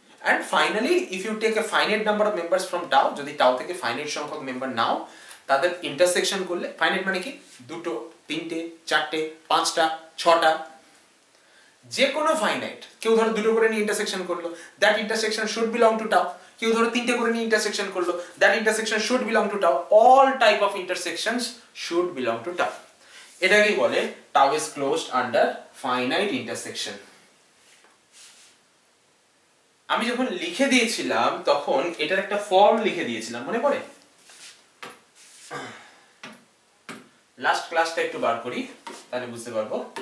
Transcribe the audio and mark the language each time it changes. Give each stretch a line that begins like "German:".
English: And finally, if you take a finite number of members from tau,
Bangla: যদি tau থেকে finite সংখ্যক member নাও, তাদের intersection করলে, finite মানে কি, দুটো, তিনটে, চারটে, পাঁচটা, ছটা, যে কোনো ফাইনাইট, কেউ ধরো দুটো করে নিয়ে ইন্টারসেকশন করলো,
English: That intersection should belong to tau।
Bangla: কেউ ধরো তিনটে করে নিয়ে ইন্টারসেকশন করলো,
English: That intersection should belong to tau। All type of intersections should belong to tau।
Bangla: এটাকেই বলে
English: tau is closed under finite intersection।
Bangla: আমি যখন লিখে দিয়েছিলাম তখন এটার একটা ফর্ম লিখে দিয়েছিলাম, মনে পড়ে? লাস্ট ক্লাসটা একটু বার করি, তাহলে বুঝতে পারবো।